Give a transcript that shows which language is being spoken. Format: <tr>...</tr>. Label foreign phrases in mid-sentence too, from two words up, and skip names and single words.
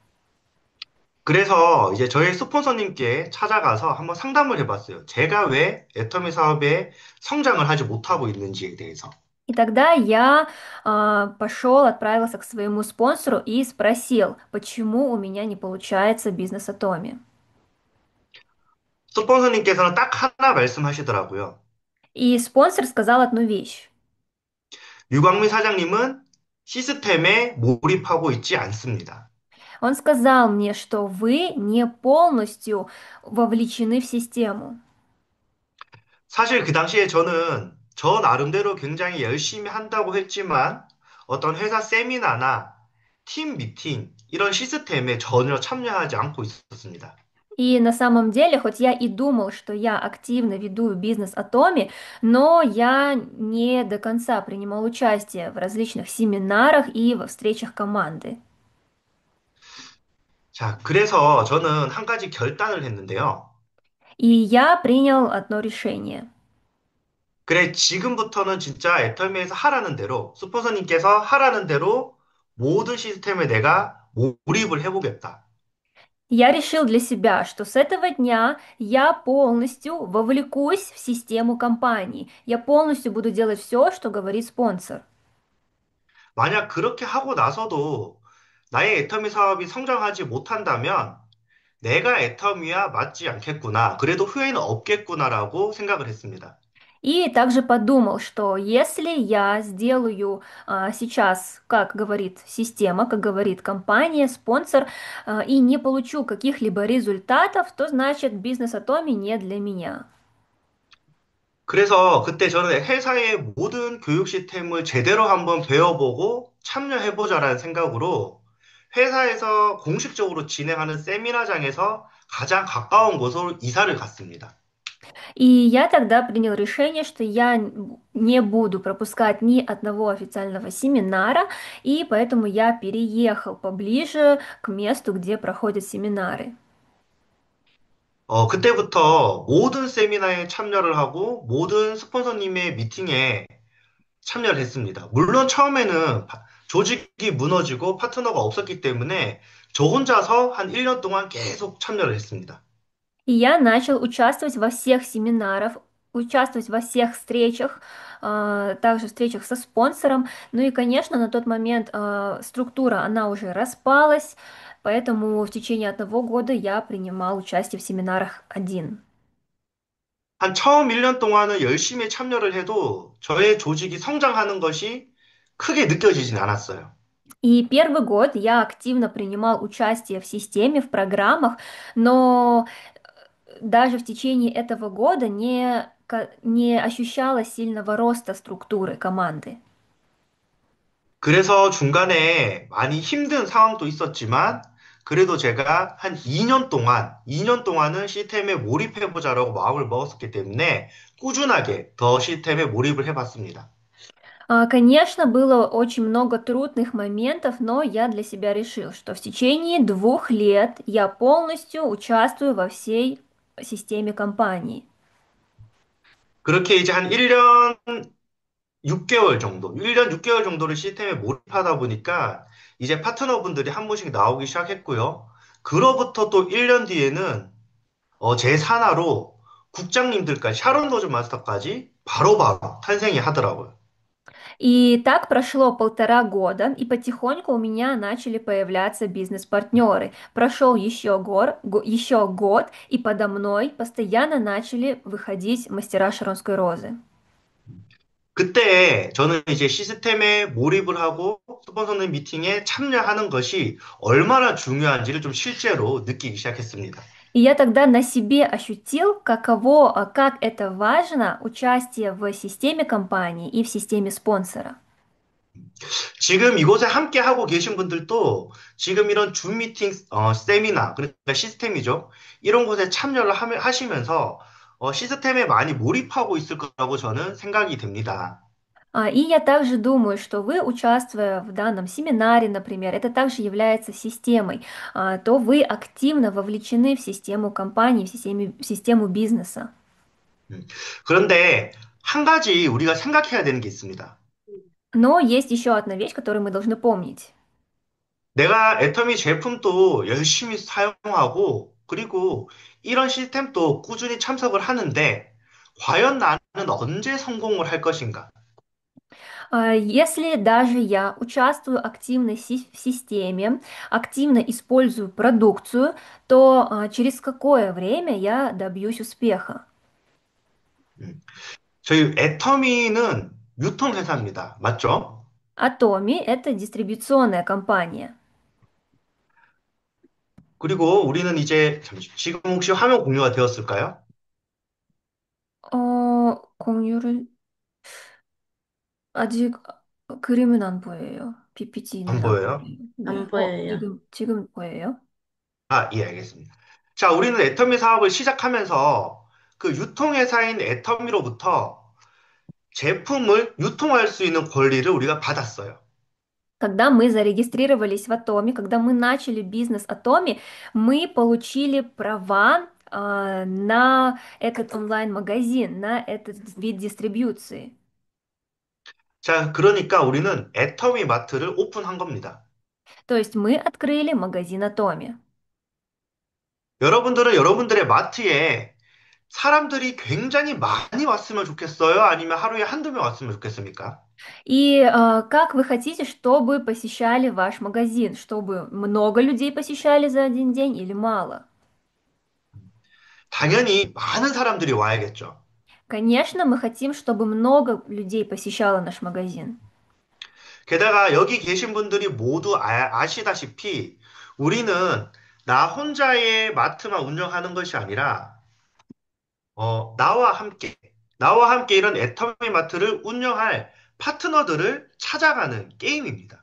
<ko>그래서 이제 저희 스폰서님께 찾아가서 한번 상담을 해봤어요. 제가 왜 애터미 사업에 성장을 하지 못하고 있는지에 대해서.</ko> <ru>И тогда я пошел, отправился к своему спонсору и спросил, почему у меня не получается бизнес Атоми.</ru> <ko>스폰서님께서는 딱 하나 말씀하시더라고요.</ko> <ru>И спонсор сказал одну вещь.</ru> <ko>유광민 사장님은 시스템에 몰입하고 있지 않습니다.</ko> <ru>Он сказал мне, что вы не полностью вовлечены в систему.</ru> <ko>사실 그 당시에 저는 저 나름대로 굉장히 열심히 한다고 했지만 어떤 회사 세미나나 팀 미팅 이런 시스템에 전혀 참여하지 않고 있었습니다.</ko> <ru>И на самом деле, хоть я и думал, что я активно веду бизнес Атоми, но я не до конца принимал участие в различных семинарах и во встречах команды.</ru> <ko>자, 그래서 저는 한 가지 결단을 했는데요.</ko> <ru>И я принял одно решение.</ru> <ko>그래, 지금부터는 진짜 애터미에서 하라는 대로, 스폰서님께서 하라는 대로 모든 시스템에 내가 몰입을 해보겠다.</ko> <ru>Я решил для себя, что с этого дня я полностью вовлекусь в систему компании. Я полностью буду делать все, что говорит спонсор.</ru> <ko>만약 그렇게 하고 나서도 나의 애터미 사업이 성장하지 못한다면 내가 애터미와 맞지 않겠구나. 그래도 후회는 없겠구나라고 생각을 했습니다.</ko> <ru>И также подумал, что если я сделаю сейчас, как говорит система, как говорит компания, спонсор, и не получу каких-либо результатов, то значит бизнес Атоми не для меня.</ru> <ko>그래서 그때 저는 회사의 모든 교육 시스템을 제대로 한번 배워보고 참여해보자라는 생각으로 회사에서 공식적으로 진행하는 세미나장에서 가장 가까운 곳으로 이사를 갔습니다.</ko> <ru>И я тогда принял решение, что я не буду пропускать ни одного официального семинара, и поэтому я переехал поближе к месту, где проходят семинары.</ru> <ko>그때부터 모든 세미나에 참여를 하고 모든 스폰서님의 미팅에 참여를 했습니다. 물론 처음에는 조직이 무너지고 파트너가 없었기 때문에 저 혼자서 한 1년 동안 계속 참여를 했습니다.</ko> <ru>И я начал участвовать во всех семинарах, участвовать во всех встречах, также встречах со спонсором. Ну и, конечно, на тот момент структура, она уже распалась, поэтому в течение 1 года я принимал участие в семинарах один.</ru> <ko>한 처음 1년 동안은 열심히 참여를 해도 저의 조직이 성장하는 것이 크게 느껴지진 않았어요.</ko> <ru>И 1 год я активно принимал участие в системе, в программах, но даже в течение этого года не ощущалось сильного роста структуры команды.</ru> <ko>그래서 중간에 많이 힘든 상황도 있었지만 그래도 제가 한 2년 동안은 시스템에 몰입해보자라고 마음을 먹었었기 때문에 꾸준하게 더 시스템에 몰입을 해봤습니다.</ko> <ru>Конечно, было очень много трудных моментов, но я для себя решил, что в течение 2 лет я полностью участвую во всей системе компании.</ru> <ko>그렇게 이제 한 1년 6개월 정도, 1년 6개월 정도를 시스템에 몰입하다 보니까 이제 파트너분들이 한 분씩 나오기 시작했고요. 그로부터 또 1년 뒤에는 제 산하로 국장님들까지, 샤론 로즈 마스터까지 바로바로 탄생이 하더라고요.</ko> <ru>И так прошло 1,5 года, и потихоньку у меня начали появляться бизнес-партнеры. Прошел еще год, и подо мной постоянно начали выходить мастера Шаронской розы.</ru> <ko>그때 저는 이제 시스템에 몰입을 하고 스폰서님 미팅에 참여하는 것이 얼마나 중요한지를 좀 실제로 느끼기 시작했습니다.</ko> <ru>И я тогда на себе ощутил, как это важно участие в системе компании и в системе спонсора.</ru> <ko>지금 이곳에 함께 하고 계신 분들도 지금 이런 줌 미팅, 세미나, 그러니까 시스템이죠. 이런 곳에 참여를 하시면서 시스템에 많이 몰입하고 있을 거라고 저는 생각이 됩니다.</ko> <ru>И я также думаю, что вы, участвуя в данном семинаре, например, это также является системой, то вы активно вовлечены в систему компании, в систему бизнеса. 음.</ru> <ko>그런데 한 가지 우리가 생각해야 되는 게 있습니다.</ko> <ru>Но есть еще одна вещь, которую мы должны помнить.</ru> <ko>내가 애터미 제품도 열심히 사용하고, 그리고 이런 시스템도 꾸준히 참석을 하는데, 과연 나는 언제 성공을 할 것인가?</ko> <ru>Если даже я участвую активно в системе, активно использую продукцию, то через какое время я добьюсь успеха? 음.</ru> <ko>저희 애터미는 유통회사입니다. 맞죠?</ko> <ru>Atomi– это дистрибуционная компания.</ru> <ko>그리고 우리는 이제, 지금 혹시 화면 공유가 되었을까요? 공유를 아직 그림은 안 보여요. 안 PPT는 안 보여요? 보여요. 안 네. 보여요. 지금 보여요? 아, 예, 알겠습니다. 자, 우리는 애터미 사업을 시작하면서 그 유통회사인 애터미로부터 제품을 유통할 수 있는 권리를 우리가 받았어요.</ko> <ru>Когда мы зарегистрировались в Атоме, когда мы начали бизнес Атоми, мы получили права на этот онлайн-магазин, на этот вид дистрибьюции.</ru> <ko>자, 그러니까 우리는 애터미 마트를 오픈한 겁니다.</ko> <ru>То есть мы открыли магазин Атоми.</ru> <ko>여러분들은 여러분들의 마트에 사람들이 굉장히 많이 왔으면 좋겠어요? 아니면 하루에 한두 명 왔으면 좋겠습니까?</ko> <ru>И как вы хотите, чтобы посещали ваш магазин? Чтобы много людей посещали за один день или мало?</ru> <ko>당연히 많은 사람들이 와야겠죠.</ko> <ru>Конечно, мы хотим, чтобы много людей посещало наш магазин.</ru> <ko>게다가 여기 계신 분들이 모두 아시다시피 우리는 나 혼자의 마트만 운영하는 것이 아니라 나와 함께 이런 애터미 마트를 운영할 파트너들을 찾아가는 게임입니다.</ko>